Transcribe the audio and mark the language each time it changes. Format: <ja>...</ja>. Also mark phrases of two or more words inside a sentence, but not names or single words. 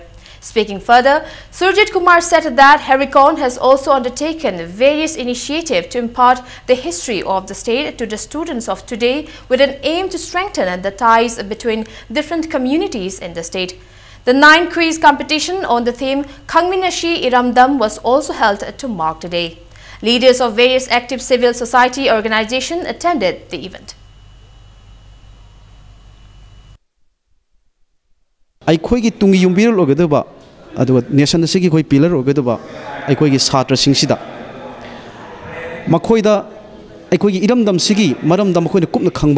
<en>Speaking further, Surjit Kumar said that Herikon has also undertaken various initiatives to impart the history of the state to the students of today with an aim to strengthen the ties between different communities in the state. The 9 quiz competition on the theme Khangminashi Iramdam was also held to mark the day. Leaders of various active civil society organizations attended the event.</en> <mni>ꯑꯩꯈꯣꯏꯒꯤ ꯇꯨꯡꯒꯤ ꯌꯨꯝꯕꯤꯔꯦꯜ ꯑꯣꯏꯒꯗꯕ ꯑꯗꯨꯒ ꯅꯦꯁꯟ ꯑꯁꯤꯒꯤ ꯑꯩꯈꯣꯏ ꯄꯤꯂꯔ ꯑꯣꯏꯒꯗꯕ ꯑꯩꯈꯣꯏꯒꯤ ꯁꯥꯇ꯭ꯔꯁꯤꯡꯁꯤꯗ ꯃꯈꯣꯏꯗ ꯑꯩꯈꯣꯏꯒꯤ ꯏꯔꯝꯗꯝꯁꯤꯒꯤ ꯃꯔꯝꯗ ꯃꯈꯣꯏꯅ ꯀꯨꯞꯅ ꯈꯪꯕ</mni>